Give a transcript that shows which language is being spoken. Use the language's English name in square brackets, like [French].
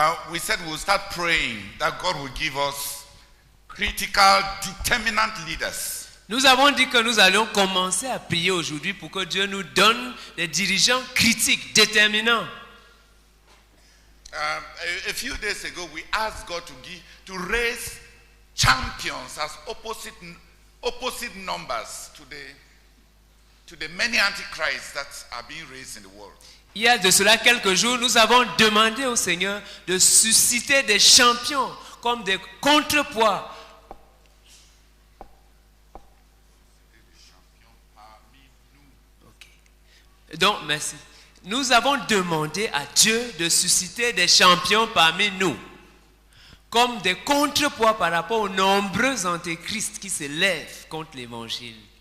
[English] We said we'll start praying that God will give us critical, determinant leaders. [French] Nous avons dit que nous allions commencer à prier aujourd'hui pour que Dieu nous donne des dirigeants critiques, déterminants. [English] A few days ago, we asked God to raise champions as opposite numbers to the many antichrists that are being raised in the world. [French] Il y a de cela quelques jours, nous avons demandé au Seigneur de susciter des champions comme des contrepoids. Okay. Donc, merci. Nous avons demandé à Dieu de susciter des champions parmi nous, comme des contrepoids par rapport aux nombreux antéchrists qui se lèvent contre l'évangile.